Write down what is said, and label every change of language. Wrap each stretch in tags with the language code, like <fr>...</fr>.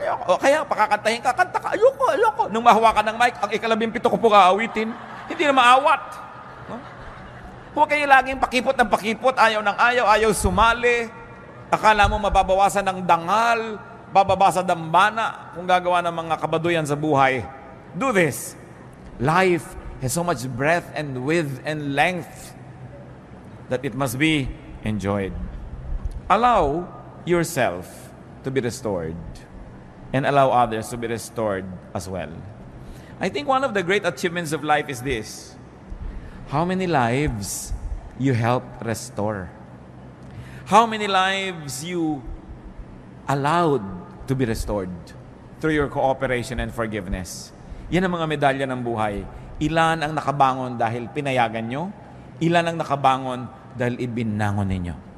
<tl>O kaya, pakakantahin ka, kanta ka. Ayoko. Nung mahawakan ng mic, ang 17 ko po aawitin. Hindi na maawat. No? Huwag kayo laging pakipot ng pakipot, ayaw ng ayaw sumali. Akala mo mababawasan ng dangal, bababa sa dambana kung gagawa ng mga kabaduyan sa buhay.</tl> <en>Do this. Life has so much breadth and width and length that it must be enjoyed. Allow yourself to be restored and allow others to be restored as well. I think one of the great achievements of life is this. How many lives you helped restore? How many lives you allowed to be restored through your cooperation and forgiveness?</en> <tl>Yan ang mga medalya ng buhay. Ilan ang nakabangon dahil pinayagan nyo? Ilan ang nakabangon dahil ibinangon ninyo?</tl>